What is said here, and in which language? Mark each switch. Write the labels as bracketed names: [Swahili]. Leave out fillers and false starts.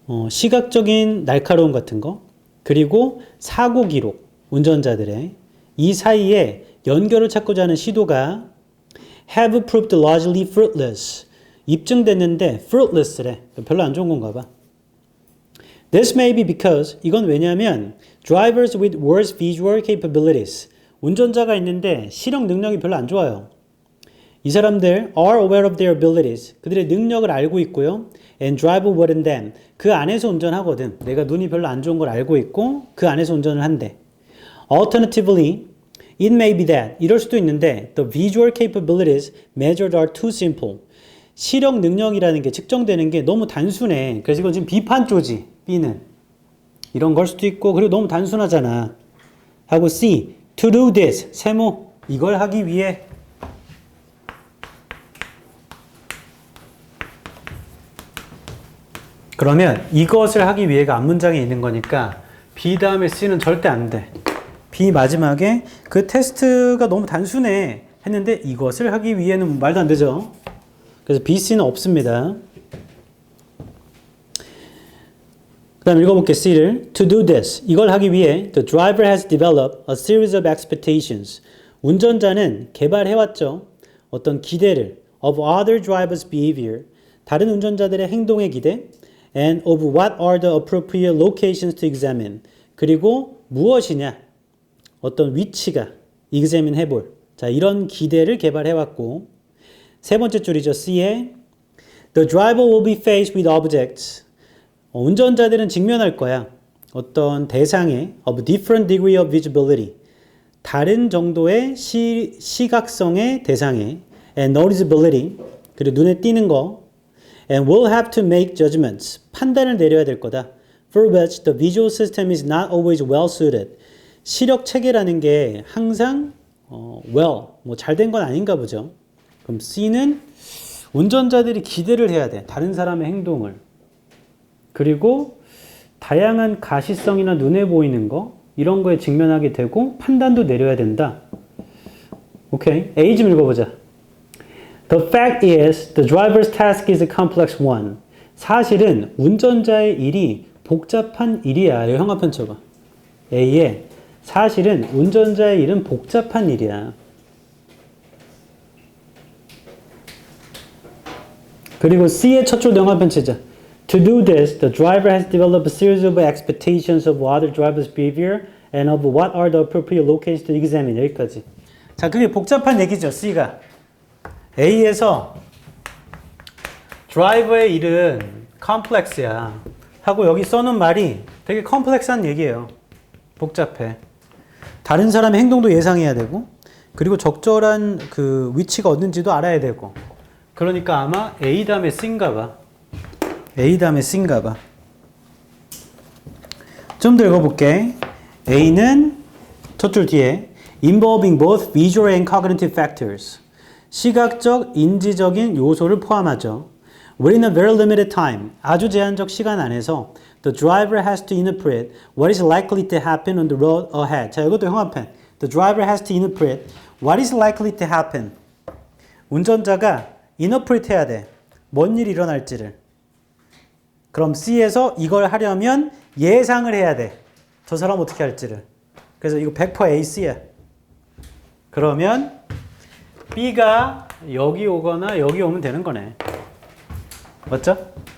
[Korean] 시각적인 날카로움 같은 거 그리고 사고 기록 운전자들의 이 사이에 연결을 찾고자 하는 시도가 [English] have proved largely fruitless [Korean] 입증됐는데 fruitless래 별로 안 좋은 건가 봐. [English] This may be because [Korean] 이건 왜냐하면 [English] drivers with worse visual capabilities [Korean] 운전자가 있는데 시력 능력이 별로 안 좋아요. 이 사람들 [English] are aware of their abilities [Korean] 그들의 능력을 알고 있고요. [English] and drive well in them [Korean] 그 안에서 운전하거든. 내가 눈이 별로 안 좋은 걸 알고 있고 그 안에서 운전을 한대. [English] Alternatively, it may be that [Korean] 이럴 수도 있는데 [English] the visual capabilities measured are too simple. [Korean] 시력 능력이라는 게 측정되는 게 너무 단순해. 그래서 이건 지금 비판조지. B는 이런 걸 수도 있고 그리고 너무 단순하잖아. 하고 C, [English] to do this [Korean] 세모 이걸 하기 위해 그러면 이것을 하기 위해가 앞문장에 있는 거니까 B 다음에 C는 절대 안 돼. B 마지막에 그 테스트가 너무 단순해 했는데 이것을 하기 위해는 말도 안 되죠. 그래서 B, C는 없습니다. 그 다음에 읽어볼게 C를 [English] To do this [Korean] 이걸 하기 위해 [English] The driver has developed a series of expectations [Korean] 운전자는 개발해왔죠. 어떤 기대를 [English] of other drivers' behavior [Korean] 다른 운전자들의 행동의 기대 [English] and of what are the appropriate locations to examine [Korean] 그리고 무엇이냐 어떤 위치가 examine 해볼 자 이런 기대를 개발해왔고 세 번째 줄이죠 C에 [English] The driver will be faced with objects [Korean] 운전자들은 직면할 거야 어떤 대상에 [English] of different degree of visibility [Korean] 다른 정도의 시각성의 대상에 [English] and noticeability [Korean] 그리고 눈에 띄는 거 [English] and will have to make judgments [Korean] 판단을 내려야 될 거다 [English] for which the visual system is not always well suited [Korean] 시력 체계라는 게 항상 well 뭐 잘 된 건 아닌가 보죠. 그럼 C는 운전자들이 기대를 해야 돼. 다른 사람의 행동을. 그리고 다양한 가시성이나 눈에 보이는 거 이런 거에 직면하게 되고 판단도 내려야 된다. 오케이. A 좀 읽어보자. [English] The fact is the driver's task is a complex one. [Korean] 사실은 운전자의 일이 복잡한 일이야. 여기 형광펜 쳐봐. A에 사실은 운전자의 일은 복잡한 일이야. 그리고 C의 첫 줄 영화편 치자. [English] To do this, the driver has developed a series of expectations of other drivers' behavior and of what are the appropriate locations to examine. [Korean] 여기까지. 자, 그게 복잡한 얘기죠, C가. A에서 드라이버의 일은 complex야. 하고 여기 써놓은 말이 되게 컴플렉스한 얘기예요. 복잡해. 다른 사람의 행동도 예상해야 되고 그리고 적절한 그 위치가 어딘지도 알아야 되고 그러니까 아마 A 다음에 C인가 봐. A 다음에 C인가 봐. 좀 더 읽어볼게. [English] A는 첫 줄 뒤에 involving both visual and cognitive factors [Korean] 시각적, 인지적인 요소를 포함하죠. [English] Within a very limited time [Korean] 아주 제한적 시간 안에서 [English] The driver has to interpret what is likely to happen on the road ahead. [Korean] 자, 이것도 형광펜. [English] The driver has to interpret what is likely to happen. [Korean] 운전자가 [English] interpret [Korean] 해야 돼. 뭔 일이 일어날지를. 그럼 C에서 이걸 하려면 예상을 해야 돼. 저 사람 어떻게 할지를. 그래서 이거 100% A, C야. 그러면 B가 여기 오거나 여기 오면 되는 거네. 맞죠?